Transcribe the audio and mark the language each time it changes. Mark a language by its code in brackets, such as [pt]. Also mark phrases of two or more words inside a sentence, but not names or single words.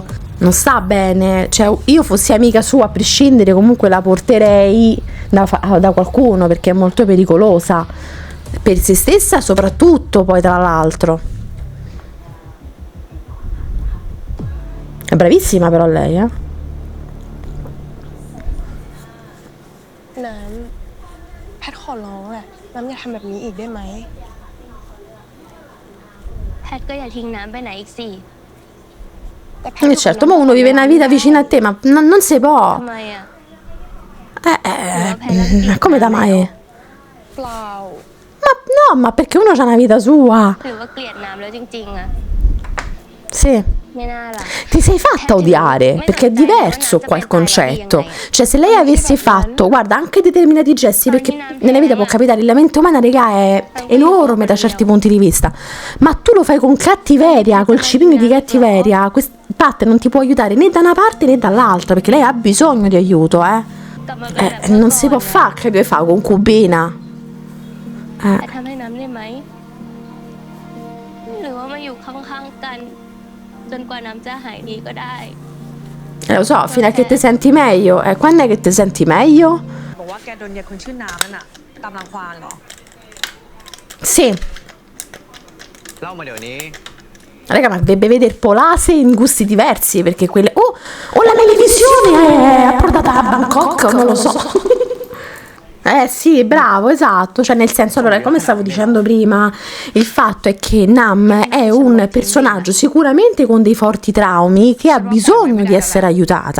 [it] Non sta bene. Cioè, io fossi amica sua, a prescindere, comunque la porterei da qualcuno, perché è molto pericolosa. Per se stessa soprattutto, poi tra l'altro. È bravissima però lei, [th] น้ำแพทขอร้องแหละน้ำอย่าทำแบบนี้อีกได้ไหม แพทก็อย่าทิ้งน้ำไปไหนอีกสิ [it] Certo, ma uno vive una vita vicino a te, ma non si può. [th] ทำไมอ่ะ [it] Come da mai? [th] เปล่า [it] Ma perché uno ha una vita sua. [th] หรือว่าเกลียดน้ำแล้วจริงๆอ่ะ [it] Sì. [th] ไม่น่าล่ะ [it] Ti sei fatta odiare, perché è diverso qua il concetto. Cioè, se lei avesse fatto, guarda, anche determinati gesti, perché nella vita può capitare, la mente umana, raga, è enorme da certi punti di vista, ma tu lo fai con cattiveria, col cipino di cattiveria. Pat non ti può aiutare né da una parte né dall'altra, perché lei ha bisogno di aiuto, [th] กลับมาเป็นแบบ [it] Non si può fare che deve fare con cubina. [th] แต่ทำให้น้ำได้ไหมหรือว่ามาอยู่ข้างๆกันจนกว่าน้ำจะหายดีก็ได้ [it] Lo so, fino a che ti senti meglio. Quando è che ti senti meglio? [th] บอกว่าแกโดนยายคนชื่อน้ำนั่นน่ะตามรังควานเหรอ [it] Sì. [th] เล่ามาเดี๋ยวนี้ [it] Raga, ma dovrebbe vedere Polase in gusti diversi, perché quelle... Oh, la televisione è approdata a Bangkok, non lo so. Sì, bravo, esatto. Cioè, nel senso, allora, come stavo dicendo prima, il fatto è che Nam è un personaggio sicuramente con dei forti traumi che ha bisogno di essere aiutata.